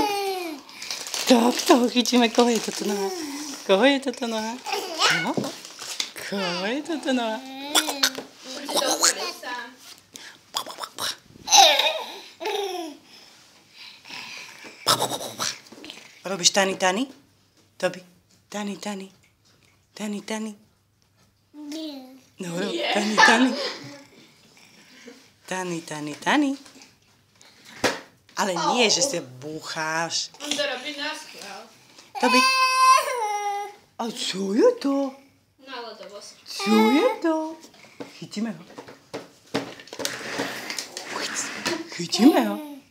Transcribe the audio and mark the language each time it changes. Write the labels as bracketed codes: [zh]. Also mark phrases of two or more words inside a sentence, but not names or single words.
[sk] Tak toho chytíme. Koho je toto noha? Koho je toto noha? Koho je toto noha? Robíš tani, tani? Tobi, tani, tani. Tani, tani. No, tani, tani. Tani, tani, tani. Ale nie, že sa búcháš. On to robí naschvál. Tobi. A čo je to? Náladovosť. Čo je to? Chytíme ho. Chytíme ho.